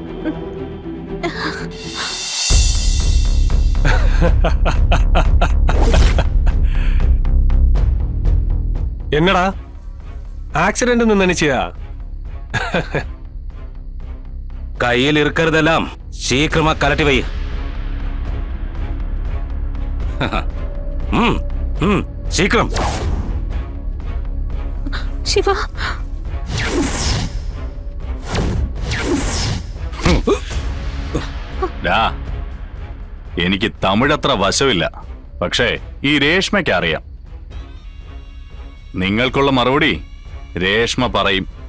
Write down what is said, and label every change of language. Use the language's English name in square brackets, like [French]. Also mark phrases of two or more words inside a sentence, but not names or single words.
[Tamil] என்னடா ஆக்சிடென்ட் நினைச்சியா? கையில் இருக்கிறதெல்லாம் சீக்கிரமா கலட்டி வை. சீக்கிரம். [Malayalam] ശിവ എനിക്ക് തമിഴത്ര വശമില്ല. പക്ഷേ ഈ രേഷ്മയ്ക്ക് അറിയാം. നിങ്ങൾക്കുള്ള മറുപടി രേഷ്മ പറയും.